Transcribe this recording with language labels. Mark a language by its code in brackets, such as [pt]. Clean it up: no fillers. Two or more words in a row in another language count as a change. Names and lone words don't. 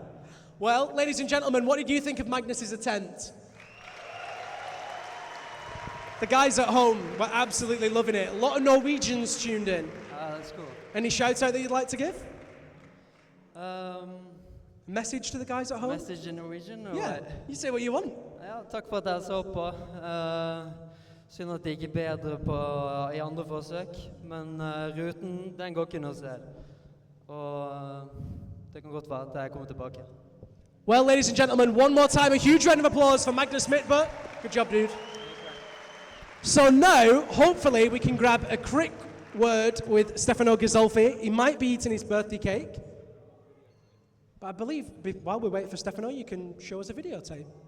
[en] Well, ladies and gentlemen, what did you think of Magnus's attempt? The guys at home were absolutely loving it. A lot of Norwegians tuned in. That's cool. Any shouts out that you'd like to give? Message to the guys at home? Message in Norwegian? Yeah, what? you say what you want. [no] Ja, takk for at dere så på. Synd at det ikke er bedre i andre forsøk, men ruten, den går ikke noe sted. Og det kan godt være at jeg kommer tilbake. [en] Well, ladies and gentlemen, one more time, a huge round of applause for Magnus Midtbø. Good job, dude. So now, hopefully, we can grab a quick word with Stefano Ghisolfi. He might be eating his birthday cake. But I believe, while we wait for Stefano, you can show us a videotape.